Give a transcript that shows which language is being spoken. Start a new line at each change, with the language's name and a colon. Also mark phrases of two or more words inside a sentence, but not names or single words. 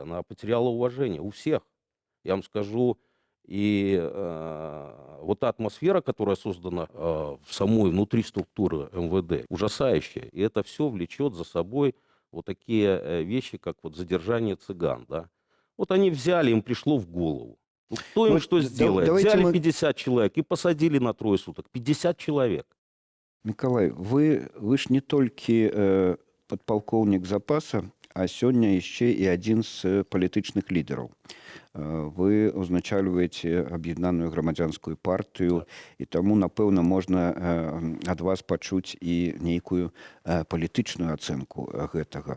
Russian: Она потеряла уважение у всех. Я вам скажу, и вот та атмосфера, которая создана в самой внутри структуры МВД, ужасающая. И это все влечет за собой вот такие вещи, как вот задержание цыган. Да? Вот они взяли, им пришло в голову. Ну, кто им Вот что сделает? давайте Взяли мы- 50 человек и посадили на 3 суток. 50 человек.
Belarusian: Миколай, вы ж не толькі падпалкоўнік запаса, а сёння яшчэ і адзін з палітычных лідараў. Вы узначальваеце аб'яднаную грамадзянскую партыю, і таму, напэўна, можна ад вас пачуць і нейкую палітычную ацэнку гэтага.